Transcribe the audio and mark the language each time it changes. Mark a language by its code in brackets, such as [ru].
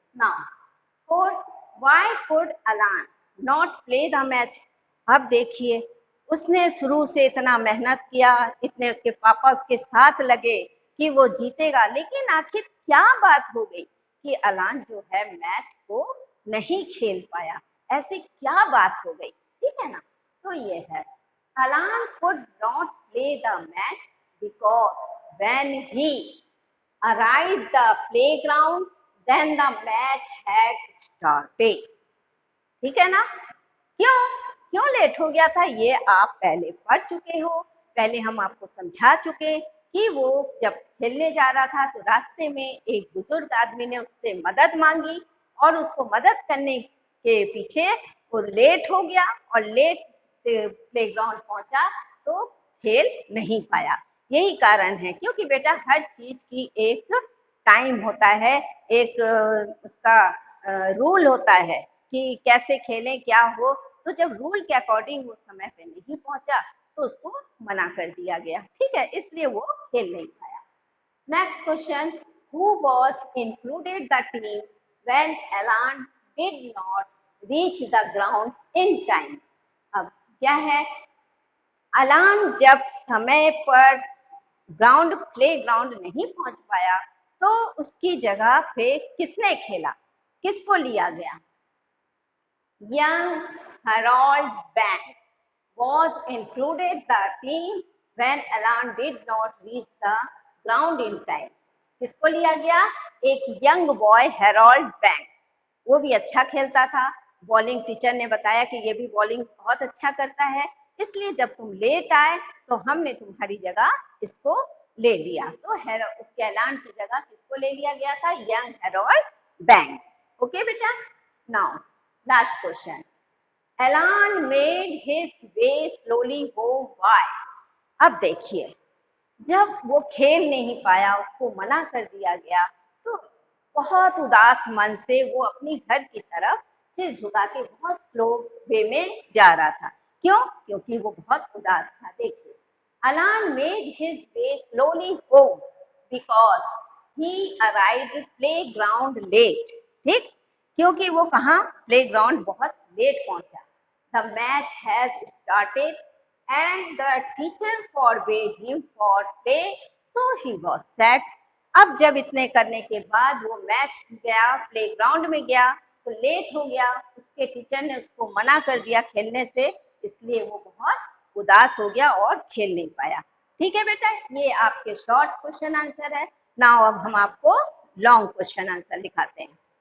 [en] Now fourth, why could Alan not play the match? [hi] अब देखिए उसने शुरू से इतना मेहनत किया, इतने उसके पापा उसके साथ लगे कि वो जीतेगा, लेकिन आखिर क्या बात हो गई कि अलान जो है मैच को नहीं खेल पाया? ऐसी क्या बात हो गई? ठीक है ना, तो ये है, [en] Alan could not play the match because when he arrived the playground, then the match had started. [hi] ठीक है ना, क्यों क्यों लेट हो गया था ये आप पहले पढ़ चुके हो। पहले हम आपको समझा चुके कि वो जब खेलने जा रहा था तो रास्ते में एक बुजुर्ग आदमी ने उससे मदद मांगी, और उसको मदद करने के पीछे वो लेट हो गया, और लेट से प्लेग्राउंड पहुंचा तो खेल नहीं पाया। यही कारण है, क्योंकि बेटा हर चीज की एक टाइम होता है, एक उसका रूल होता है कि कैसे खेलें क्या हो। तो जब रूल के अकॉर्डिंग वो समय पे नहीं पहुंचा तो उसको मना कर दिया गया, ठीक है, इसलिए वो खेल नहीं पाया। [en] Next question, who was included the team when Alan did not reach the ground in time. [hi] अब क्या है, अलान जब समय पर प्ले ग्राउंड नहीं पहुंच पाया तो उसकी जगह पे किसने खेला, किसको लिया गया? [en] Young Harold bank was included the team when Alan did not reach the ground in time. [hi] किसको लिया गया? एक यंग बॉय हेरोल्ड बैंक, वो भी अच्छा खेलता था। बॉलिंग टीचर ने बताया कि ये भी बॉलिंग बहुत अच्छा करता है, इसलिए जब तुम लेट आए तो हमने तुम्हारी जगह इसको ले लिया। तो उसके ऐलान की जगह किसको ले लिया गया था? Young Harold banks. [en] Okay बेटा, now last question, Alan made his way slowly home. Why? [hi] अब देखिए, जब वो खेल नहीं पाया, उसको मना कर दिया गया, तो बहुत उदास मन से वो अपनी घर की तरफ सिर झुका के बहुत स्लो वे में जा रहा था। क्यों? क्योंकि वो बहुत उदास था। देखिए, [en] Alan made his way slowly home because he arrived play ground late. [hi] ठीक, क्योंकि वो कहाँ प्ले ग्राउंड बहुत लेट पहुंचा। [en] The match has started and the teacher forbade him for play, so he was sad. [hi] अब जब इतने करने के बाद वो मैच गया, प्ले ग्राउंड में गया, तो लेट हो गया, उसके टीचर ने उसको मना कर दिया खेलने से, इसलिए वो बहुत उदास हो गया और खेल नहीं पाया। ठीक है बेटा, ये आपके शॉर्ट क्वेश्चन आंसर है। नाउ अब हम आपको लॉन्ग क्वेश्चन आंसर दिखाते हैं।